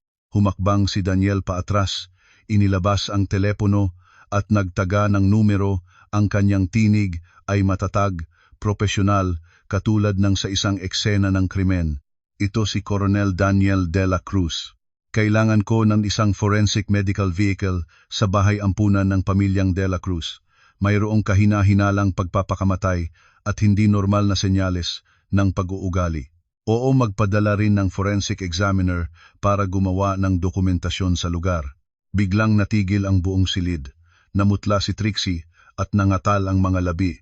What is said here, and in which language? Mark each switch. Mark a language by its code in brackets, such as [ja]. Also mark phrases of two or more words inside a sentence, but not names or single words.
[tl] Humakbang si Daniel paatras, inilabas ang telepono at nagtaga ng numero. Ang kanyang tinig ay matatag, propesyonal, katulad ng sa isang eksena ng krimen. Ito si Coronel Daniel de la Cruz. Kailangan ko ng isang [en] forensic medical vehicle [tl] sa bahay ampunan ng pamilyang de la Cruz. Mayroong kahina-hinalang pagpapakamatay at hindi normal na senyales ng pag-uugali. Oo, magpadala rin ng [en] forensic examiner [tl] para gumawa ng dokumentasyon sa lugar. Biglang natigil ang buong silid. Namutla si Trixie at nangatal ang mga labi.